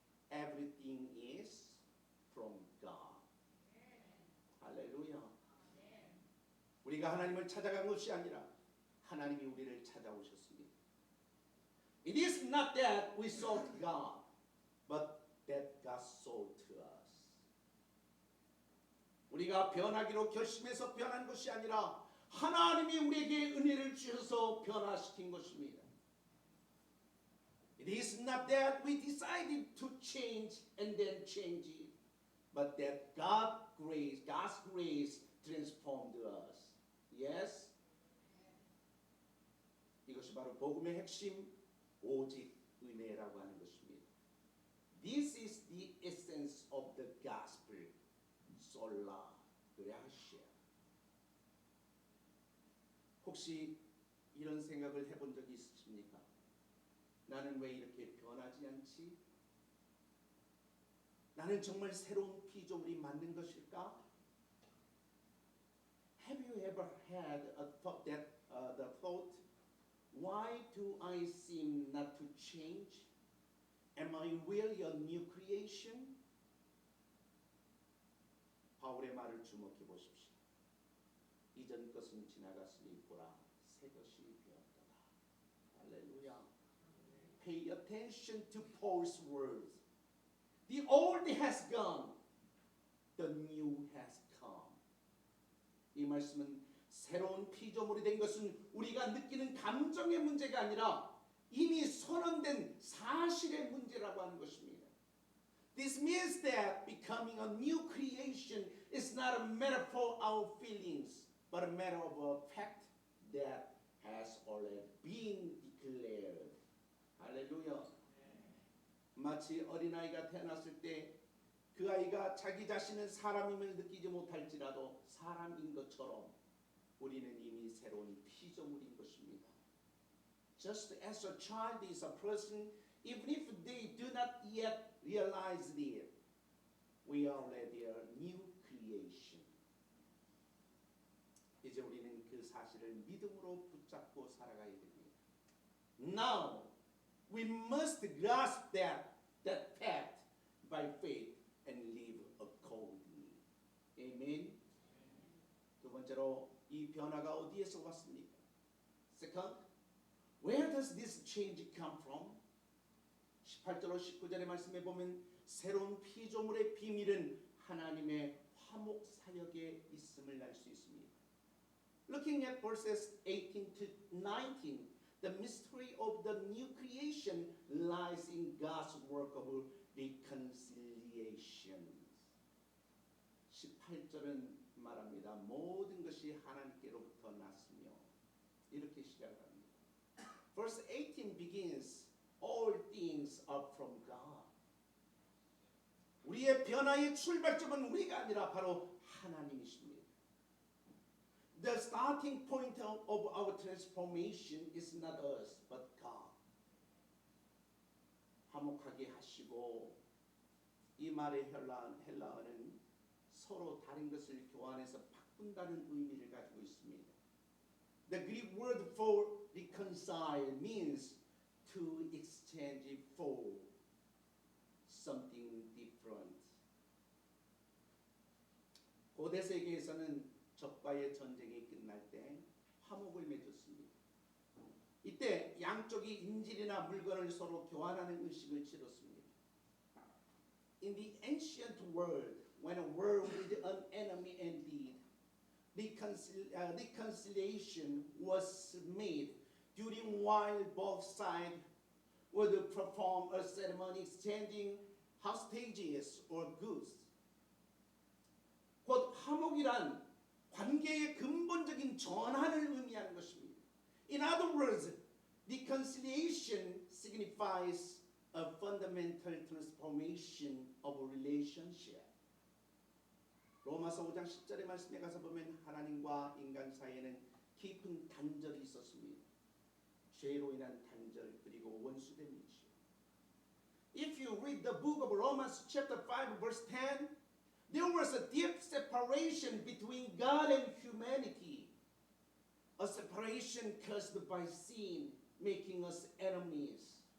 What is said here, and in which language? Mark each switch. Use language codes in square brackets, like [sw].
[en] Everything is from God. 할렐루야. [ko] 우리가 하나님을 찾아간 것이 아니라 하나님이 우리를 찾아오셨습니다. [en] It is not that we sought God, but that God sought us. [ko] 우리가 변하기로 결심해서 변한 것이 아니라 하나님이 우리에게 은혜를 주셔서 변화시킨 것입니다. [en] It is not that we decided to change and then change it, but that God's grace transformed us. Yes? [ko] 이것이 바로 복음의 핵심, 오직 은혜라고 하는 것입니다. [en] This is the essence of the gospel. [la] Sola gratia. [ko] 혹시 이런 생각을 해본 적이 있으십니까? 나는 왜 이렇게 변하지 않지? 나는 정말 새로운 피조물이 맞는 것일까? [en] Have you ever had a thought the thought, why do I seem not to change? Am I really a new creation? [ko] 바울의 말을 주목해 보십시오. 이전 것은 지나갔으니 보라, 새 것이 되었도다. 할렐루야. [en] Pay attention to Paul's words. The old has gone, the new has come. [ko] 이 말씀은 새로운 피조물이 된 것은 우리가 느끼는 감정의 문제가 아니라 이미 선언된 사실의 문제라고 하는 것입니다. [en] This means that becoming a new creation is not a matter for our feelings, but a matter of a fact that has already been declared. [ko] 할렐루야. 마치 어린아이가 태어났을 때 그 아이가 자기 자신은 사람임을 느끼지 못할지라도 사람인 것처럼 우리는 이미 새로운 피조물인 것입니다. [en] Just as a child is a person, even if they do not yet realize it, we are already a new creation. [ko] 이제 우리는 그 사실을 믿음으로 붙잡고 살아가야 됩니다. [en] Now, we must grasp that fact by faith and live accordingly. Amen. [ko] 두 번째로 이 변화가 어디에서 왔습니까? [en] Second, where does this change come from? [ko] 18절로 19절의 말씀에 보면 새로운 피조물의 비밀은 하나님의 화목 사역에 있음을 알 수 있습니다. [en] Looking at verses 18 to 19, the mystery of the new creation lies in God's work of reconciliation. [ko] 18절은 말합니다. 모든 것이 하나님께로부터 났으며, 이렇게 시작합니다. [en] Verse 18 begins, all things are from God. [ko] 우리의 변화의 출발점은 우리가 아니라 바로 하나님이십니다. [en] the starting point of our transformation is not us, but God. [ko] 화목하게 하시고 이 말의 헬라어는 서로 다른 것을 교환해서 바꾼다는 의미를 가지고 있습니다. [en] The Greek word for reconcile means to exchange for something different. [ko] 고대 세계에서는 적과의 전쟁이 끝날 때 화목을 맺었습니다. 이때 양쪽이 인질이나 물건을 서로 교환하는 의식을 치렀습니다. [en] In the ancient world, when a war with an enemy ended, reconciliation was made during while both sides would perform a ceremony exchanging hostages or goods. [ko] 곧 화목이란 관계의 근본적인 전환을 의미하는 것입니다. [en] In other words, reconciliation signifies a fundamental transformation of a relationship. [ko] 로마서 5장 10절의 말씀에 가서 보면 하나님과 인간 사이에는 깊은 단절이 있었습니다. 죄로 인한 단절 그리고 원수됨이죠. [en] If you read the book of Romans chapter 5 verse 10, there was a deep separation between God and humanity. A separation caused by sin, making us enemies.